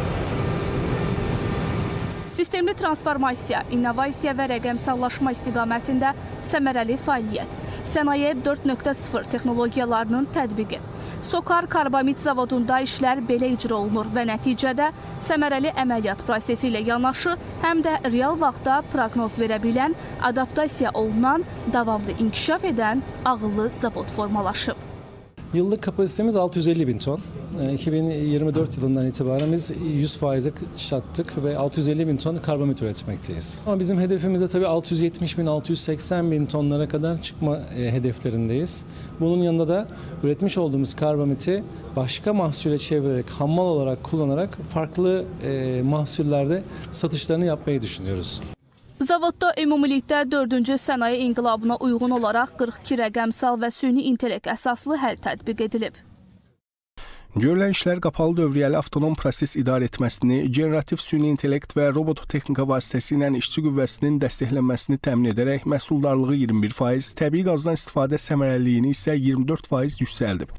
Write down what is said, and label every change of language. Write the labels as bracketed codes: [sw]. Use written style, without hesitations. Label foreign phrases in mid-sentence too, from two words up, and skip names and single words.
[az] Sistemli transformasiya, innovasiya və rəqəmsallaşma istiqamətində səmərəli fəaliyyət, sənaye 4.0 texnologiyalarının tətbiqi. Sokar karbamid zavodunda işlər belə icra olunur və nəticədə səmərəli əməliyyat prosesi ilə yanaşı, həm də real vaxtda proqnoz verə bilən, adaptasiya olunan, davamlı inkişaf edən ağıllı zavod formalaşıb. [tr] Yıllık kapasitemiz 650 bin ton. 2024 yılından itibaren biz 100%'e çattık ve 650 bin ton karbamid üretmekteyiz. Ama bizim hedefimizde tabii 670 bin, 680 bin tonlara kadar çıkma hedeflerindeyiz. Bunun yanında da üretmiş olduğumuz karbamidi başka mahsule çevirerek, hammal olarak kullanarak farklı mahsullerde satışlarını yapmayı düşünüyoruz. [az] Zavodda ümumilikdə 4-cü sənaye inqilabına uyğun olaraq 42 rəqəmsal və süni intellekt əsaslı həll tətbiq edilib. Görülən işlər qapalı dövriyyəli avtonom proses idarə etməsini, generativ süni intellekt və robototexnika vasitəsilə işçi qüvvəsinin dəstəklənməsini təmin edərək məhsuldarlığı 21%, təbii qazdan istifadə səmərəliliyini isə 24% yüksəldib.